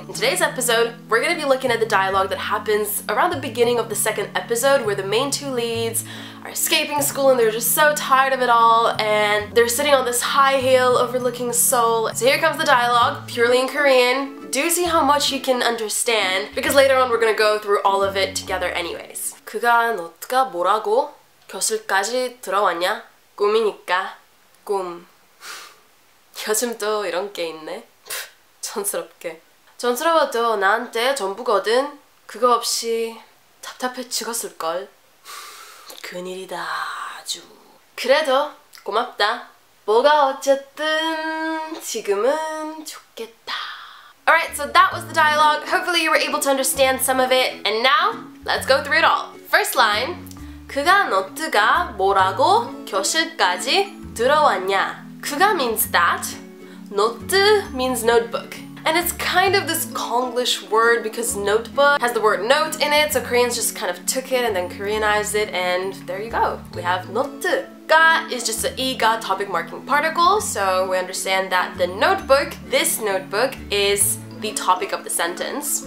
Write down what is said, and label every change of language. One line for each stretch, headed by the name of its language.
English: In today's episode, we're going to be looking at the dialogue that happens around the beginning of the second episode where the main two leads are escaping school and they're just so tired of it all and they're sitting on this high hill overlooking Seoul. So here comes the dialogue, purely in Korean. Do see how much you can understand because later on we're going to go through all of it together anyways.
Korean: 그가 너가 뭐라고 교실까지 들어왔냐? 꿈이니까 꿈. 요즘 또 이런 게 있네. 촌스럽게. 촌스러워도 나한테 전부거든. 그거 없이 답답해 죽었을걸. 큰일이다 아주. 그래도 고맙다. 뭐가 어쨌든 지금은 좋겠다.
English: Alright, so that was the dialogue. Hopefully you were able to understand some of it. And now, let's go through it all. First line,
Korean: 그가 너트가 뭐라고 교실까지 들어왔냐?
English: 그가 means that, 노트 means notebook. And it's kind of this Konglish word because notebook has the word note in it, so Koreans just kind of took it and then Koreanized it, and there you go. We have 노트. 가 is just the 이가 topic marking particle, so we understand that the notebook, this notebook, is the topic of the sentence.